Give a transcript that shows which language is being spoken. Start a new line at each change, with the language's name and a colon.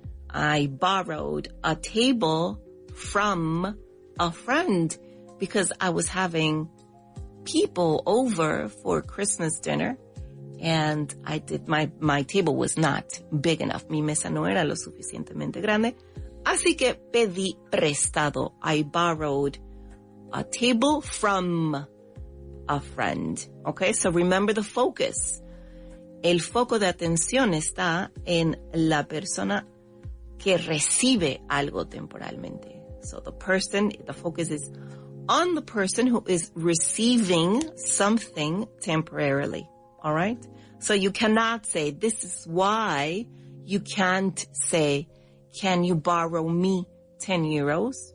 English: I borrowed a table from a friend because I was having people over for Christmas dinner, and my table was not big enough.
Spanish: Mi mesa no era lo suficientemente grande. Así que pedí prestado.
English: I borrowed a table from a friend. Okay, so remember the focus.
Spanish: El foco de atención está en la persona que recibe algo temporalmente.
English: So the focus is on the person who is receiving something temporarily. All right? So you cannot say, this is why you can't say, can you borrow me 10 euros?